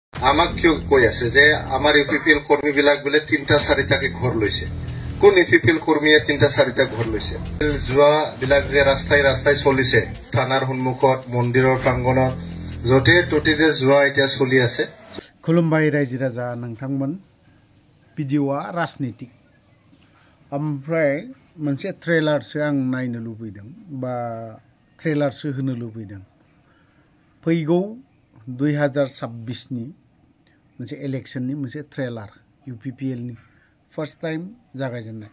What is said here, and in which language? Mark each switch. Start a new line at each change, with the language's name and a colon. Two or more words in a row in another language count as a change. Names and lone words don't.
Assamese: আমাক কিয় কৈ আছে যে আমাৰ ইউপিপিএল কৰ্মী বিলাক বোলে 3টা 4টাকে ঘৰ লৈছে। কোন ইউপিপিএল কৰ্মীয়ে 3টা 4টা ঘৰ লৈছে? যোৱা বিলাক যে ৰাস্তাই ৰাস্তাই চলিছে, থানাৰ সন্মুখত, মন্দিৰৰ প্ৰাংগণত, য'তে ত'তে যে যোৱা এতিয়া চলি আছে।
Bodo: खुलुमबाय रायजो राजा नोंथांमोन। भिडिअआ राजनीतिक ओमफ्राय मोनसे ट्रेलारसो आं नायनो लुबैदों बा ट्रेलारसो होनो लुबैदों। फैगौ 2026 नि मोनसे इलेक्शननि मोनसे ट्रेलार UPPL नि
English: first time
Bodo: जागायजेननाय।